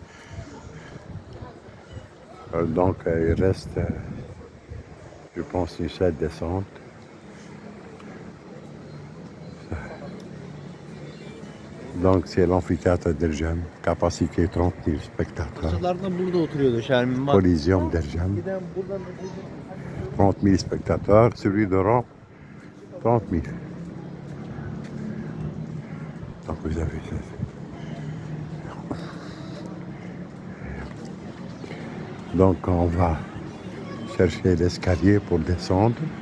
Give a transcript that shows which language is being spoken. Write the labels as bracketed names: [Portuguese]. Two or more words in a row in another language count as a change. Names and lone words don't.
[French] Donc, il reste, je pense, une seule descente. Donc, c'est l'amphithéâtre d'Erjem. Capacité 30 000 spectateurs. [Turkish] Çocuklardan burada oturuyordu Şermin. Bak. [French] Coliseum d'Erjem. [Turkish] Giden buradan [French] 30 000 spectateurs. Celui de Rome, 30 000. Donc, vous avez ça. Donc, on va chercher l'escalier pour descendre.